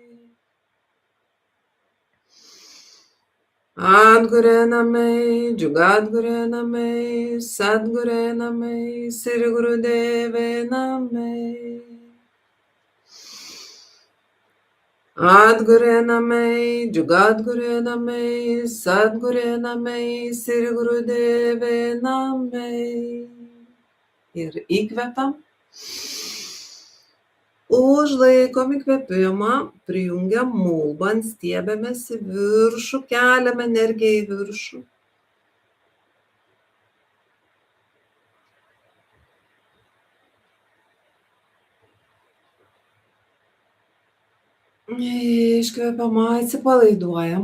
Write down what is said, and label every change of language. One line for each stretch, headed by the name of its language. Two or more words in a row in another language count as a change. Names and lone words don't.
Punjabi: ਆਦਿਗੁਰੇ ਨਮਹ, ਜੁਗਾਦਿਗੁਰੇ ਨਮਹ, ਸਤਿਗੁਰੇ ਨਮਹ, ਸ੍ਰੀ ਗੁਰਦੇਵੇ ਨਮਹ. ਆਦਿਗੁਰੇ ਨਮਹ, ਜੁਗਾਦਿਗੁਰੇ ਨਮਹ, ਸਤਿਗੁਰੇ ਨਮਹ, ਸ੍ਰੀ ਗੁਰਦੇਵੇ ਨਮਹ.
Lithuanian: Ir įkvepiam. Užlaikom įkvėpimą, prijungiam mulbą, stiebiamės į viršų, keliam energiją į viršų. Iškvepiam, atsipalaiduojam.